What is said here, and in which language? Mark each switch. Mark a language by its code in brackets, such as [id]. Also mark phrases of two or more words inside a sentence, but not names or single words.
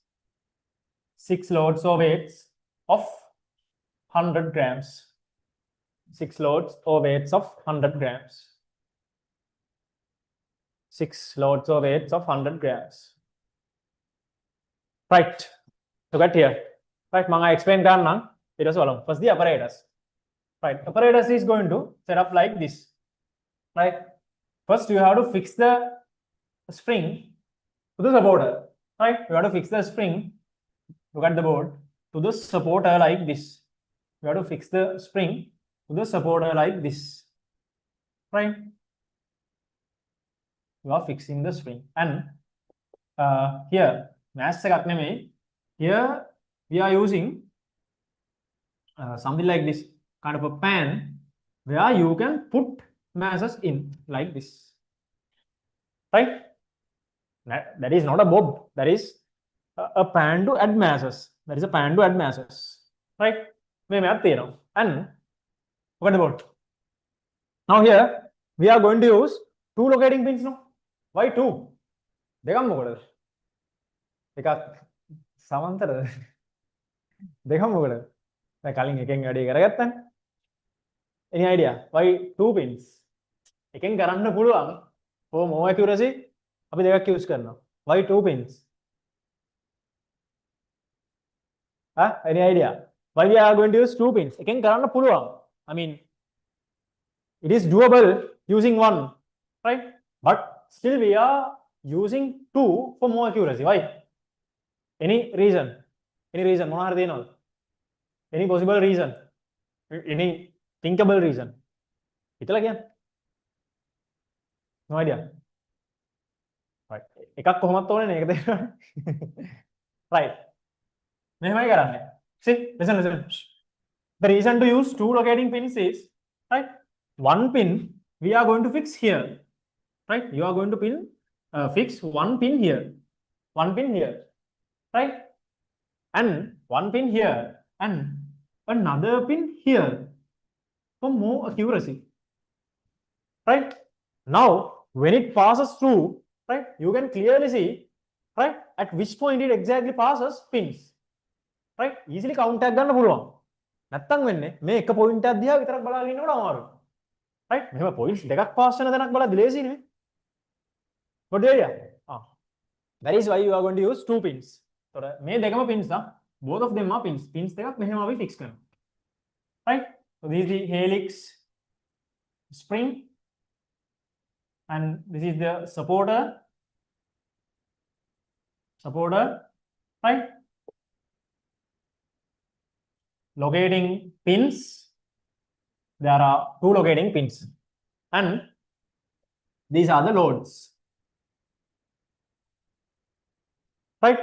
[en] of 100 grams 6 loads or weights of 100 grams 6 loads or weights of 100 grams right so get here right [si] manga explain කරන්නම් ඊට පස්සේ බලමු [en] first the apparatus right apparatus is going to set up like this right first you have to fix the spring to the supporter right you have to fix the spring look at the board to the supporter like this you have to fix the spring to the supporter like this right you are fixing the spring and here [si] mass එකක් නෙමෙයි [en] here we are using something like this kind of a pan where you can put masses in like this right? That is not a bob, that is a pan to add masses. That is a pan to add masses, right? And what about now here we are going to use two locating pins now. Why two? [si] දෙකම මොකටද? එකක් සමාන්තරද? දෙකම මොකටද? දැන් කලින් එකෙන් වැඩේ කරගත්තානේ. [en] Any idea why two pins? [si] එකෙන් කරන්න පුළුවන් [en] for more accuracy [si] අපි දෙකක් use කරනවා. [en] Why two pins? Any idea why we are going to use two pins? [si] එකෙන් කරන්න පුළුවන්. [en] I mean it is doable using one, right? But still we are using two for more accuracy. Why? Any reason? Any reason? [si] මොනවා හරි දෙනවද? [en] Any possible reason? Any thinkable reason? [si] හිතලා කියන්න. [en] No idea. [si] Right. එකක් කොහොමද ඕනේ මේක තේරෙනවද? Right. මෙහෙමයි කරන්නේ. [en] See, listen. The reason to use two locating pins is, right? One pin we are going to fix here, right? You are going to fix one pin here, right? And one pin here and another pin here for more accuracy, right? Now when it passes through, right, you can clearly see, right, at which point it exactly passes pins, right? Easily count [si] එකක් ගන්න පුළුවන්. නැත්තම් වෙන්නේ මේ එක පොයින්ට් එකක් දිහා විතරක් බලාගෙන ඉන්නකොට අමාරුයි, right? මෙහෙම පොයින්ට්ස් දෙකක් පාස් වෙන තැනක් බලද්දි ලේසි නෙමෙයි. [en] What area? That is why you are going to use two pins. [si] So මේ දෙකම pins නා. [en] Both of them are pins. [si] Pins දෙකක් මෙහෙම අපි fix කරනවා. [en] Right? So this is the helix spring and this is the supporter, right? Locating pins, there are two locating pins and these are the loads, right?